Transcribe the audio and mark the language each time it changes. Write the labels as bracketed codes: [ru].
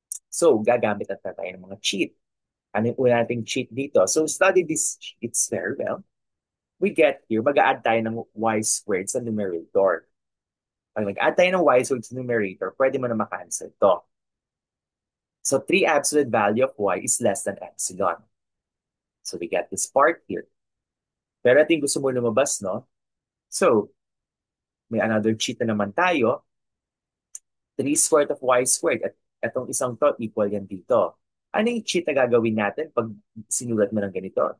[tl] So, gagamit na tayo ng mga cheat. Ano yung una nating cheat dito? [en] So, study this cheats very well. We get here, [tl] mag-a-add tayo ng y squared sa numerator. Pag mag-add tayo ng y squared sa numerator, pwede mo na makancel to. [en] So, 3 absolute value of y is less than epsilon. So, we get this part here. [tl] Pero ito yung gusto mo lumabas, no? [en] So, may another cheat na naman tayo. 3 squared of y squared. [tl] At itong isang to, equal yan dito. Ano yung cheat na gagawin natin pag sinulat mo ng ganito?